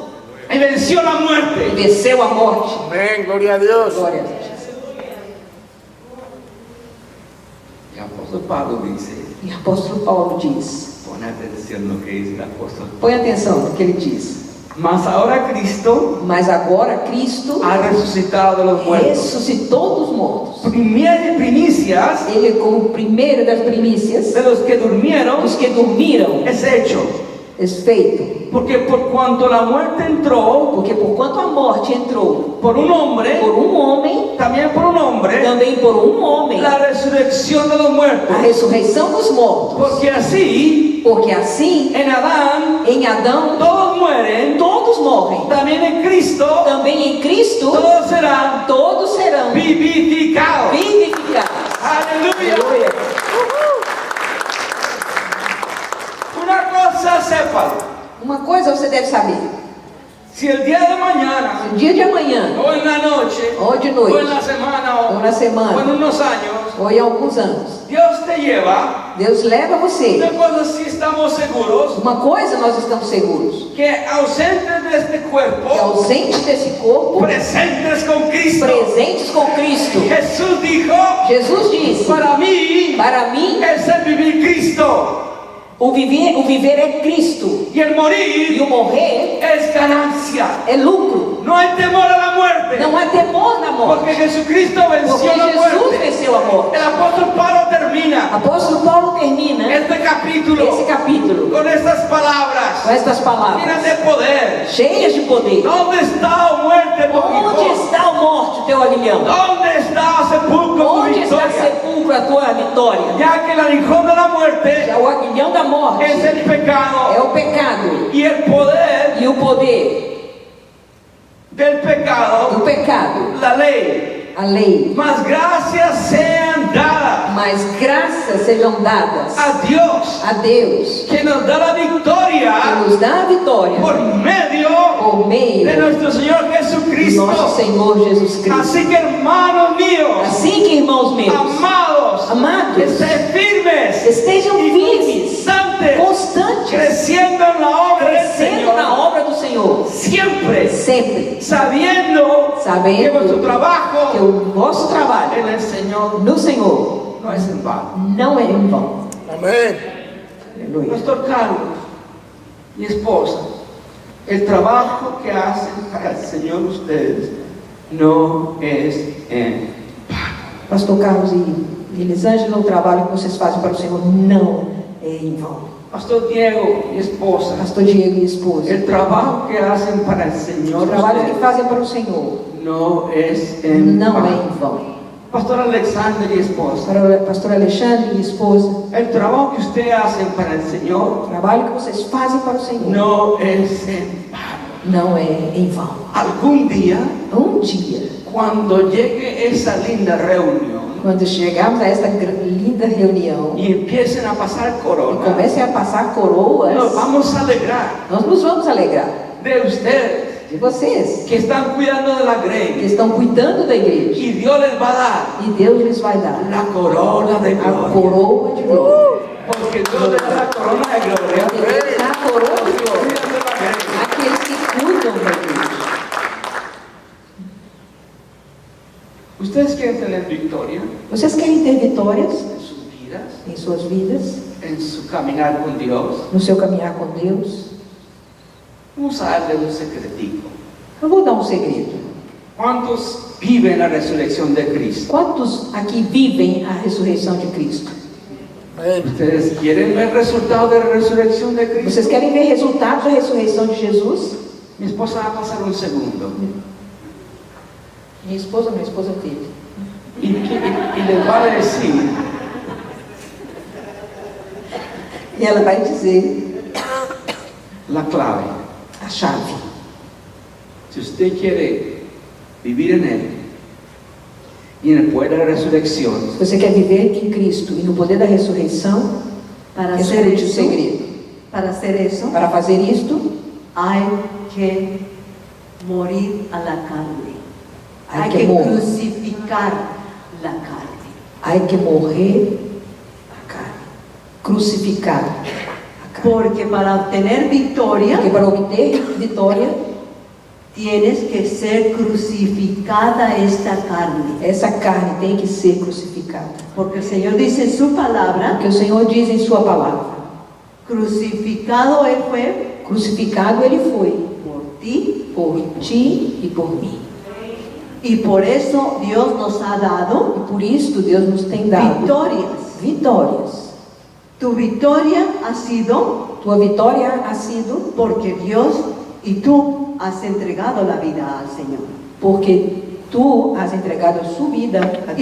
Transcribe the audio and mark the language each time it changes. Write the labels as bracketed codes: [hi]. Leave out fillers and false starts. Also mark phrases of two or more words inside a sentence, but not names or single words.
[es] y venció la e muerte. [pt] venceu a morte. [es] Amén, gloria a Dios. [pt] Glória a Deus. [es] El apóstol Pablo dice, [pt] E o apóstolo Paulo diz, [es] pon atención a lo que dice el apóstol. [pt] põe atenção no que ele diz. [es] Mas ahora Cristo [pt] Mas agora Cristo [es] ha resucitado de los muertos. [pt] ressuscitou dos mortos. [es] Primicias [pt] Ele, como primeiro das primícias, [es] de los que durmieron, [pt] dos que dormiram, [es] es hecho. [pt] é feito. [es] Porque por cuanto la muerte entró [pt] Porque porquanto a morte entrou [es] por un hombre, [pt] por um homem, [es] también por un hombre, [pt] também por um homem, [es] la resurrección de los [pt] a [es] muertos. [pt] ressurreição dos mortos. [es] Porque así, [pt] Porque assim, [es] en Adán, [pt] em Adão, [es] todos mueren, [pt] todos morrem. [es] también en Cristo, [pt] Também em Cristo, [es] todos serán [pt] todos serão [es] vivificados. [pt] vivificados. [es] Aleluya. [pt] Aleluia. [es] Una cosa sépalo. [pt] Uma coisa você deve saber: [es] Si el día de mañana, [pt] no dia de amanhã, [es] o en la noche, [pt] ou de [es] o en [pt] noite, [es] la semana, [pt] ou na [es] o en [pt] semana, [es] unos años, [pt] ou em alguns anos, [es] Dios te lleva. [pt] Deus leva você. [es] Una cosa sí estamos seguros, [pt] Uma coisa nós estamos seguros: [es] que ausentes de este [pt] que [es] cuerpo, [pt] ausente desse corpo, [es] presentes con Cristo. [pt] presentes com Cristo. [es] Jesús dijo, [pt] Jesus disse: [es] para mí [pt] para mim, [es] es el vivir Cristo [pt] o viver é Cristo, [es] y el [pt] e [es] morir [pt] o morrer [es] es ganancia. [pt] é lucro. [es] No hay temor a la muerte, [pt] Não há temor na morte, [es] porque Jesucristo [pt] porque [es] venció la [pt] Jesus [es] muerte. [pt] venceu a morte. [es] El apóstol Pablo termina [pt] Apóstolo Paulo termina [es] este capítulo [pt] esse capítulo [es] con estas [pt] com [es] palabras [pt] estas [es] llenas [pt] palavras, [es] de poder. [pt] cheias de poder. [es] ¿Dónde está, oh muerte, tu [pt] Onde [es] aguijón? [pt] está a morte, o teu aguilhão? [es] ¿Dónde está, oh sepulcro, tu [pt] Onde está [es] victoria? [pt] sepulcro, a tua vitória? [es] Ya que el aguijón de la muerte [pt] Já o aguilhão da morte [es] es el pecado [pt] é o pecado, [es] y el poder [pt] e o poder [es] del pecado, [pt] do pecado, [es] la ley. [pt] a lei. [es] Mas gracias sean dadas [pt] Mas graças sejam dadas [es] a Dios, [pt] a Deus, [es] que nos da la [pt] que [es] victoria [pt] nos dá a vitória [es] por medio [pt] por meio [es] de nuestro Señor [pt] do [es] Jesucristo. [pt] nosso Senhor Jesus Cristo. [es] Así que, hermanos míos, [pt] Assim que, irmãos meus, [es] amados, [pt] amados, [es] estén firmes [pt] estejam [es] y [pt] firmes, [es] constantes, [pt] constantes, [es] creciendo en la obra del [pt] crescendo na [es] Señor, [pt] obra do Senhor, [es] siempre [pt] sempre [es] sabiendo que [pt] sabendo [es] vuestro trabajo [pt] que o vosso trabalho [es] en el Señor [pt] no Senhor [es] no es en vano. [pt] não é em vão. [es] Amén. [pt] Aleluia. [es] Pastor Carlos, mi esposa, el trabajo que hacen para el Señor ustedes no es en vano. [pt] Pastor Carlos e Elisângela, o trabalho que vocês fazem para o Senhor não é em vão. [es] Pastor Diego, mi esposa, [pt] Pastor Diego e esposa, [es] el trabajo que hacen para el [pt] o [es] Señor [pt] trabalho que [es] ustedes [pt] fazem para o Senhor [es] no es en [pt] não é [es] vano. [pt] em vão. [es] Pastor Alexander y esposa, [pt] Para o pastor Alexandre e esposa, [es] el trabajo que ustedes hacen para el [pt] o [es] Señor [pt] trabalho que vocês fazem para o Senhor [es] no es en vano. [pt] não é em vão. [es] Algún día, [pt] Um dia, [es] cuando llegue esa linda reunión [pt] quando chegarmos a esta linda reunião [es] y empiecen a pasar [pt] e [es] corona, [pt] comecem a passar coroas, [es] nos vamos a alegrar [pt] nós nos vamos alegrar [es] de ustedes [pt] de vocês [es] que están cuidando de la [pt] que [es] grey [pt] estão cuidando da igreja, [es] y Dios les va a dar [pt] e Deus lhes vai dar [es] la corona de [pt] a [es] gloria, [pt] coroa de glória. [es] porque Dios les da la corona de gloria. [pt] Deus dá a coroa de glória [es] Cuidan de la grey. [pt] àqueles que cuidam da igreja. [es] ¿Ustedes quieren tener victoria [pt] Vocês querem ter vitórias [es] en sus vidas, [pt] em suas vidas, [es] en su caminar con Dios? [pt] no seu caminhar com Deus? [es] Vamos a darle un secretico. [pt] Eu vou dar um segredo. [es] ¿Cuántos viven la resurrección de Cristo? [pt] Quantos aqui vivem a ressurreição de Cristo? [es] Amén. ¿Ustedes quieren ver el resultado de la resurrección de Cristo? [pt] Vocês querem ver resultados da ressurreição de Jesus? [es] Mi esposa va a pasar un segundo [pt] Minha esposa teve. [es] y les va a decir [pt] E ela vai dizer [es] la clave. [pt] a chave. [es] Si usted quiere vivir en Él y en el poder de la resurrección, [pt] Se você quer viver em Cristo e no poder da ressurreição, [es] Para [pt] esse [es] hacer [pt] é o [es] eso, [pt] segredo. [es] para hacer eso, [pt] Para fazer isto, [es] hay que morir a la carne. Hay Hay que que morir. crucificar la carne. [pt] há que morrer a carne, crucificar a carne. [es] Porque para obtener victoria [pt] Porque para obter vitória, [es] tienes que ser crucificada esta carne. [pt] Essa carne tem que ser crucificada. [es] Porque el Señor dice en su palabra, [pt] Porque o Senhor diz em sua palavra: [es] crucificado Él fue [pt] crucificado ele foi [es] por ti, [pt] por ti e por mim. [es] y por eso Dios nos ha dado [pt] E por isso Deus nos tem dado vitórias. [es] Tu victoria ha sido [pt] Tua vitória [es] ha sido porque Dios y tú has entregado la vida al Señor. porque tu has entregado su vida a